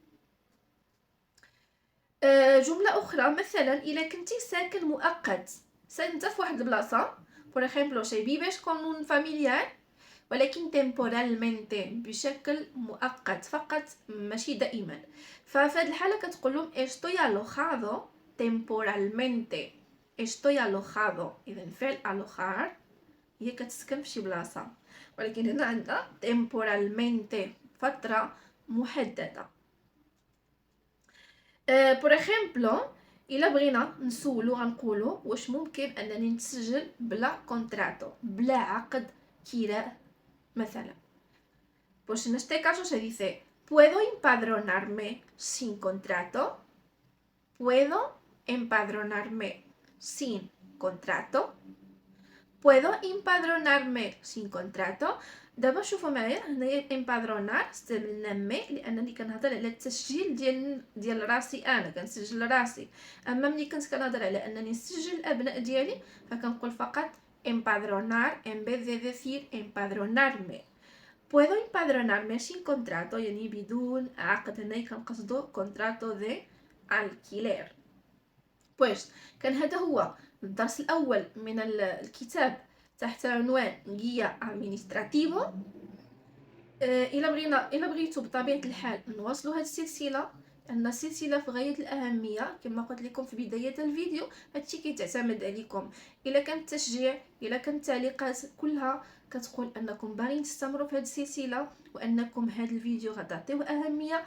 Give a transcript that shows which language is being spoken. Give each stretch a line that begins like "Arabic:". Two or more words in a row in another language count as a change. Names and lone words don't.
Arabic: جملة أخرى مثلا إلا كنتي ساكن مؤقت، انت في واحد البلاصة
Spanish: por ejemplo si vives con un familiar
Arabic: ولكن temporalmente بشكل مؤقت فقط ماشي دائما، ففي هذه الحالة كتقول لهم
Spanish: estoy alojado temporalmente.
Arabic: إذا فعل alojar هي كتسكن في شي بلاصة، ولكن هنا عندنا temporalmente فترة محددة.
Spanish: por ejemplo
Arabic: الا بغينا نسولو غنقولو واش ممكن انني نتسجل بلا كونتراتو، بلا عقد كراء مثلا.
Spanish: pues en este caso se dice puedo empadronarme sin contrato. puedo empadronarme sin contrato. puedo empadronarme sin contrato.
Arabic: دابا شوفوا معايا هنايا الامبادرونار استعملنا مي لانني كنهضر على التسجيل ديال راسي، انا كنسجل راسي. اما ملي كنت كنهضر على انني نسجل الابناء ديالي فكنقول فقط
Spanish: empadronar en vez de decir empadronarme. puedo empadronarme sin contrato
Arabic: يعني بدون عقد. هنا كنقصدو
Spanish: contrato de alquiler.
Arabic: بويش كان هذا هو الدرس الاول من الكتاب تحت عنوان
Spanish: guía administrativo.
Arabic: الا بغيتو بطبيعه الحال نواصلوا هذه السلسله لان السلسله في غايه الاهميه كما قلت لكم في بدايه الفيديو. هادشي كيتعتمد عليكم. الا كان التشجيع، الا كانت التعليقات كلها كتقول انكم باغيين تستمروا في هذه السلسله وانكم هذا الفيديو غتعطيوه اهميه.